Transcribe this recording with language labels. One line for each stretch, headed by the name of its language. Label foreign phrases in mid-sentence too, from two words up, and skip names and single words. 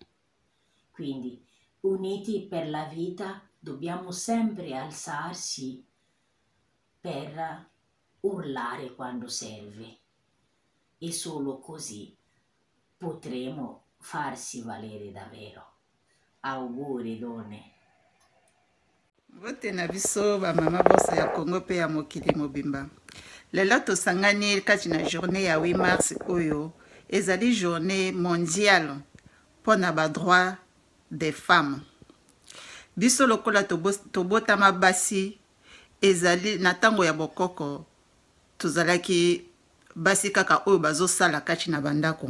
Italian: Quindi, uniti per la vita, dobbiamo sempre alzarsi per urlare quando serve e solo così potremo farsi valere davvero. Auguri donne.
Lingala: Vote na biso ba mama bosa ya Congo pe ya mokili mobimba. Lelo tosangani kati na journée ya 8 mars oyo ezali
French: journée mondiale
Lingala: pona ba
French: droit des femmes.
Lingala: Biso lokola tobotama basi ezali na tango ya bokoko tozalaki basi kaka oyo bazosala kati na bandako.